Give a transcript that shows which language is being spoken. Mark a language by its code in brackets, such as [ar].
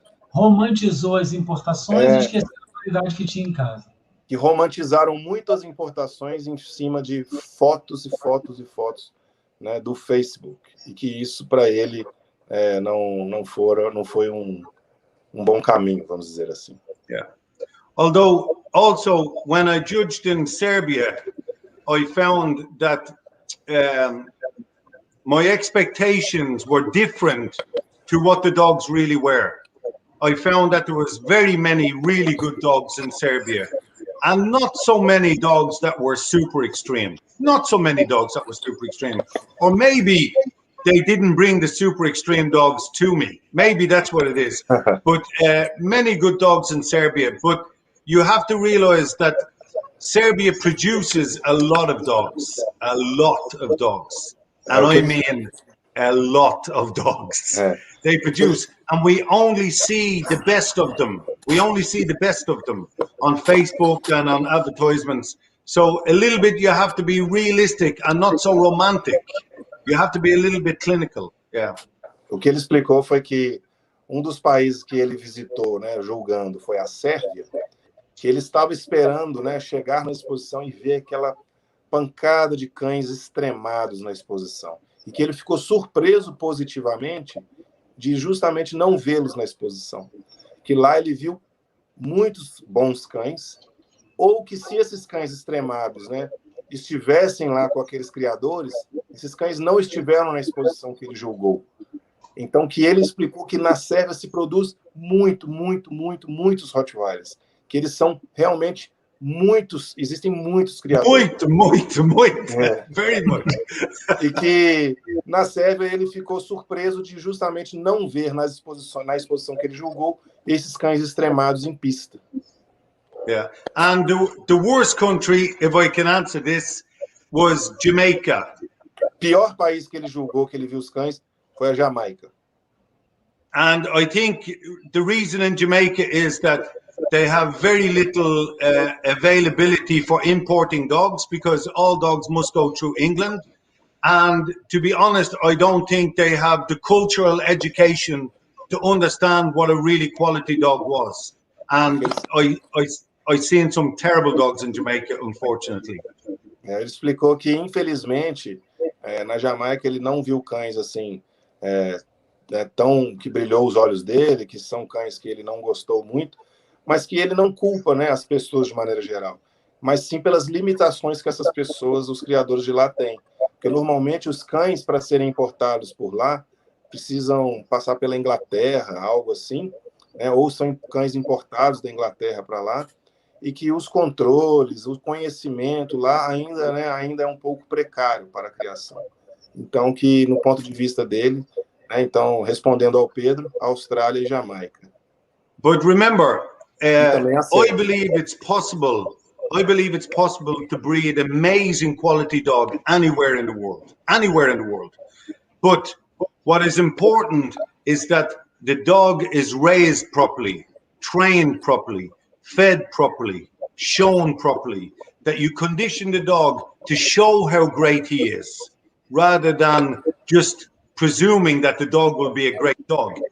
[pt] romantizou as importações e esqueceu a qualidade que tinha em casa. Que romantizaram muito as importações em cima de fotos e fotos e fotos, né, do Facebook, e que isso para ele não foi um bom caminho, vamos dizer assim. [en] Yeah. Although also when I judged in Serbia, I found that my expectations were different to what the dogs really were. I found that there was very many really good dogs in Serbia and not so many dogs that were super extreme. Not so many dogs that were super extreme. Or maybe they didn't bring the super extreme dogs to me. Maybe that's what it is. But many good dogs in Serbia. But you have to realize that Serbia produces a lot of dogs. A lot of dogs. And I mean a lot of dogs. They produce, and we only see the best of them. We only see the best of them on Facebook and on advertisements. So a little bit you have to be realistic and not so romantic. You have to be a little bit clinical. Yeah. [pt] O que ele explicou foi que um dos países que ele visitou, né, julgando, foi a Sérvia, que ele estava esperando, né, chegar na exposição e ver aquela pancada de cães extremados na exposição. E que ele ficou surpreso positivamente de justamente não vê-los na exposição. Que lá ele viu muitos bons cães, ou que se esses cães extremados, né, estivessem lá com aqueles criadores, esses cães não estiveram na exposição que ele julgou. Então, que ele explicou que na Sérvia se produz muitos Rottweilers, que eles são realmente muitos, existem muitos criadores. Muito. [en] Very much. [pt] E que na Sérvia ele ficou surpreso de justamente não ver na exposição que ele julgou esses cães extremados em pista. [en] Yeah, and the worst country, if I can answer this, was Jamaica. [pt] Pior país que ele julgou, que ele viu os cães, foi a Jamaica. [en] And I think the reason in Jamaica is that they have very little availability for importing dogs because all dogs must go through England. And to be honest, I don't think they have the cultural education to understand what a really quality dog was. And I've seen some terrible dogs in Jamaica, unfortunately. [pt] Ele explicou que, infelizmente, na Jamaica ele não viu cães assim, tão que brilhou os olhos dele, que são cães que ele não gostou muito, mas que ele não culpa, né, as pessoas de maneira geral, mas sim pelas limitações que essas pessoas, os criadores de lá têm. Porque normalmente os cães, para serem importados por lá, precisam passar pela Inglaterra, algo assim, né, ou são cães importados da Inglaterra para lá, e que os controles, o conhecimento lá ainda é um pouco precário para a criação. Então, que no ponto de vista dele, né, então, respondendo ao Pedro, Austrália e Jamaica. [en] But remember, I believe it's possible. I believe it's possible to breed amazing quality dog anywhere in the world. Anywhere in the world. But what is important is that the dog is raised properly, trained properly, fed properly, shown properly, that you condition the dog to show how great he is, rather than just presuming that the dog will be a great dog.